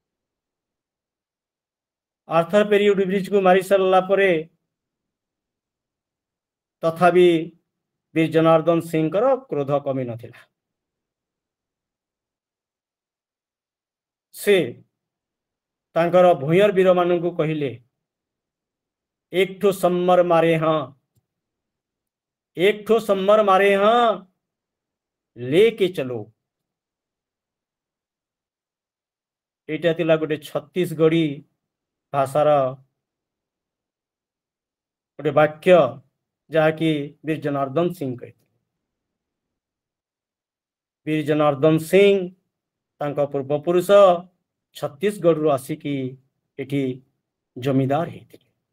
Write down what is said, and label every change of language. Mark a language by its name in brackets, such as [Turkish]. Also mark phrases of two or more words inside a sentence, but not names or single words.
[Odia] ଆର୍ଥର ପେରି ଉଡବ୍ରିଜକୁ ମାରି ସାରିଲା ପରେ ତଥାପି ବୀର ଜନାର୍ଦ୍ଦନ ସିଂଙ୍କର କ୍ରୋଧ କମି ନଥିଲା। ସେ ତାଙ୍କର ଭୂଇଁର ବୀରମାନଙ୍କୁ କହିଲେ, [Chhattisgarhi] एकठो सम्मर मारे हाँ, एकठो सम्मर मारे हाँ, लेके चलो। [Odia] ଏଇଟା ଥିଲା ଗୋଟେ ଛତିଶଗଡ଼ି ଭାଷାର ଗୋଟେ ବାକ୍ୟ, ଯାହାକି ବୀର ଜନାର୍ଦ୍ଦନ ସିଂ କହିଥିଲେ। ବୀର ଜନାର୍ଦ୍ଦନ ସିଂ ତାଙ୍କ ପୂର୍ବପୁରୁଷ ଛତିଶଗଡ଼ରୁ ଆସିକି ଏଠି ଜମିଦାର ହେଇଥିଲେ।